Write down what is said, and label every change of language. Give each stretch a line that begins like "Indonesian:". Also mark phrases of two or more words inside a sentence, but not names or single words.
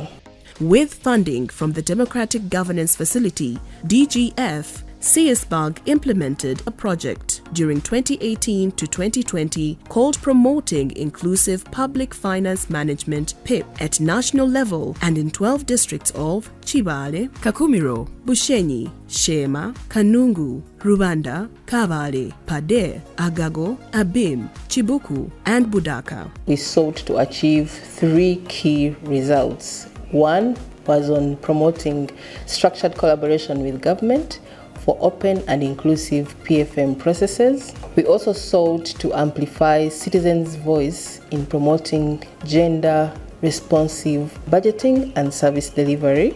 English: With funding from the Democratic Governance Facility, DGF, CSBUG implemented a project during 2018 to 2020 called Promoting Inclusive Public Finance Management (PIP) at national level and in 12 districts of Chibale, Kakumiro, Bushenyi, Shema, Kanungu, Rwanda, Kabale, Pade, Agago, Abim, Chibuku, and Budaka. We sought to achieve 3 key results. One was on promoting structured collaboration with government for open and inclusive PFM processes. We also sought to amplify citizens' voice in promoting gender-responsive budgeting and service delivery.